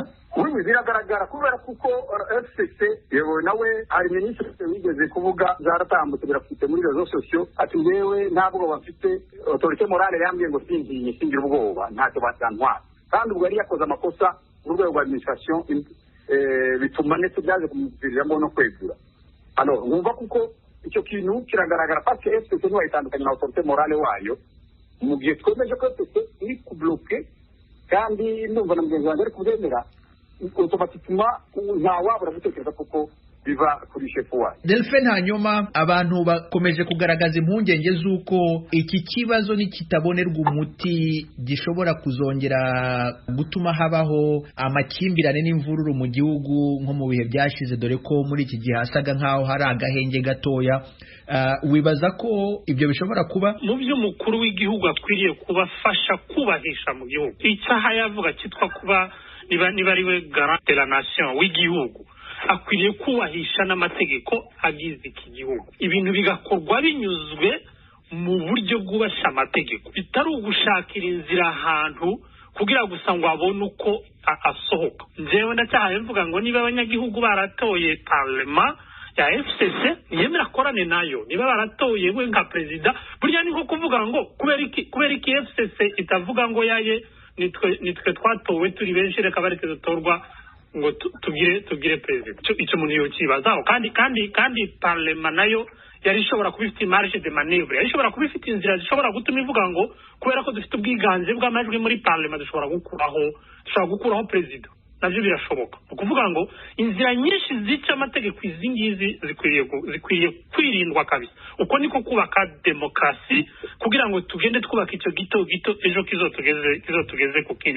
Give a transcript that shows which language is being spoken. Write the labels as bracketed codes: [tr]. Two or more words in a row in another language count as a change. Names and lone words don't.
[rw] Ubu biragaragara kubera kuko FCC yewe nawe hari minisitiri wigeze kuvuga zaratambutse birafite muri rezo sosiyo ati ngewe ntabwo bafite [fr] autorité morale [rw] yambwiye ngo singira ubwoba ntacyo batantwara kandi ubwo yari yakoze amakosa mu rwego rwa administration bituma ndetse byaje kumuviriramo no kwegura. Alors wumva kuko icyo kintu kiragaragara [fr] parce que [rw] FCC niwe yitandukanye na [fr] autorité morale [rw] wayo mu gihe twemeje ko FCC iri kubloke kandi ndumva na mugenzi wanjye ari kubyemera automatiquement ntawabura gutekereza kuko biva kuri shefu wayo. Delphin, hanyuma abantu bakomeje kugaragaza impungenge z'uko iki kibazo nikitabonerwa umuti gishobora kuzongera gutuma habaho amakimbirane n'imvururu mu gihugu nko mu bihe byashize, dore ko muri iki gihe hasaga nk'aho hari agahenge gatoya. Wibaza ko ibyo bishobora kuba mu by'umukuru w'igihugu akwiriye kubafasha kubahisha mu gihugu icyaha yavuga cyitwa kuba niba ari we [fr] garant de la nation [rw] w'igihugu akwiriye kubahisha n'amategeko agize iki gihugu, ibintu bigakorwa binyuzwe mu buryo bwubasha amategeko, bitari ugushakira inzira ahantu kugira gusa ngo abone uko asohoka. Njyewe ndacyahaye mvuga ngo niba abanyagihugu baratoye parlement ya FCC niyemera akorane nayo, niba baratoye we nka perezida burya ni nko kuvuga ngo kubera iki FCC itavuga ngo yaye nitwe twatowe turi benshi reka bareke dutorwa ngo tugire perezida. Icyo umuntu yokibazaho kandi parlement nayo yari ishobora kuba ifite [fr] marge de manœuvre, [rw] yari ishobora kuba ifite inzira zishobora gutuma ivuga ngo kubera ko dufite ubwiganze bw'amajwi muri parlement dushobora gukuraho perezida. Nabyo birashoboka. Ukuvuga ngo inzira nyinshi zica amategeko izi ngizi zikwiye kwirindwa kabisa. Uko niko kubaka demokrasi kugira ngo tugende twubaka icyo gito ejo kizotugeze ku kintu.